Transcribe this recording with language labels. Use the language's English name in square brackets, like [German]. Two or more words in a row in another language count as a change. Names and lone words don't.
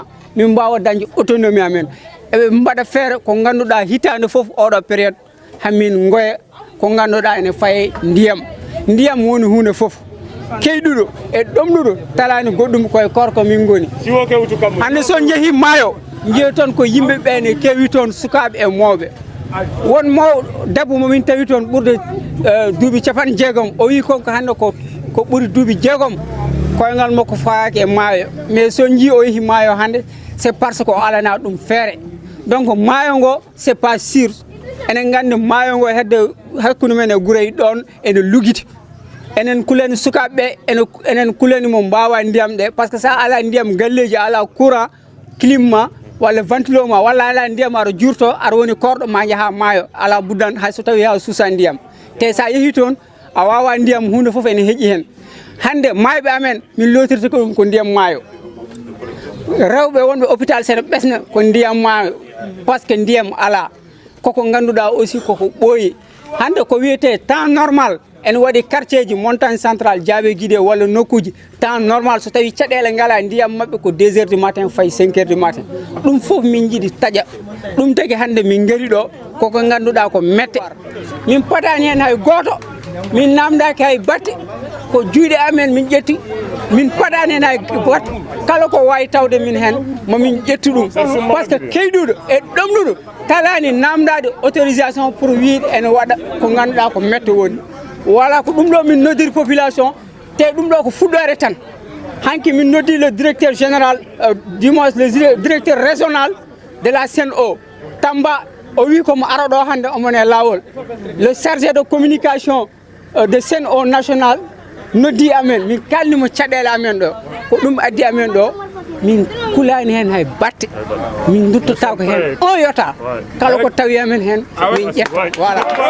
[Fula] min mbawa dañde autonomie amen eɓe mbaɗa feere ko ganduɗa hitande fof oɗo période hamin goya ko ganduɗa ene faye ndiyam woni hunde fof keyɗuɗo e ɗomɗuɗo talani goɗɗum koye korko min goni hande son jeehi maayo jeeyi toon ko yimɓe ɓene kewi toon sukaɓe e mawɓe won debbo momin tawi toon ɓurde duuɓi 60 o wi konko hande ko ɓuuri duuɓi 6 koyngal makko fayaki e maayo mais son jii o yeehi maayo hande [French] c'est parce que [Fula] o alana ɗum feere donc maayo ngo [French] c'est pas sûr [Fula] enen gandi maayo ngo hedde hakkunde men e guurey ɗon ene lugiti enen kuleni sukaɓeɓe enen kuleni mo mbawa ndiyam ɗe [French] par ce que [Fula] sa ala ndiyam galleji ala [French] courant climat [Fula] walla ventilo ma walla ala ndiyam aɗa jurto aɗa woni korɗo ma jaaha maayo ala buddan hay so tawi ha suusa ndiyam te sa yeehi toon a wawa ndiyam hunde foof ene heeƴi hen hande mayɓe amen min lotirta ko ɗum ko ndiyam maayo rewɓe wonɓe hôpital sene ɓesna ko ndiyam maayo [French] par ce que [Fula] ndiyam ala koko ganduɗa aussi koko ɓooyi hande ko wiyete [French] temps normal [Fula] en waɗi quartier ji montagne centrale Diabe Guidé walla nokkuji [French] temps normal [Fula] so tawi caɗele ngala ndiyam mabɓe ko 2 [French] heures du matin [Fula] fayi 5 [French] heures du matin [Fula] ɗum fof min jiiɗi taƴa ɗum tagi hande min gari ɗo koko ganduɗa ko mette min patani hen hay goto min namdaki hay batte ko juuɗe amen min ƴetti min paɗani hen hay batte kala ko wawi tawde min hen momin ƴettu ɗum [French] par ce que [Fula] keyɗuɗo e ɗomɗuɗo talani namdade [French] autorisation pour [Fula] wiide ene waɗa ko ganduɗa ko mette woni voilà ko ɗum ɗo min noddiri population te ɗum ɗo ko fuɗɗore tan hanki min noddi [French] le directeur général du moins le directeur régional de la CNO Tamba [Fula] o wi komo ara ɗo hande omone lawol [French] le chargé de communication de CNO national [Fula] noddi amen min kalnimo caɗele amen ɗo ko ɗum addi amen ɗo min kulani hen hay batte min duttota ko hen o yota kala ko tawi amen hen min ƴetta voilà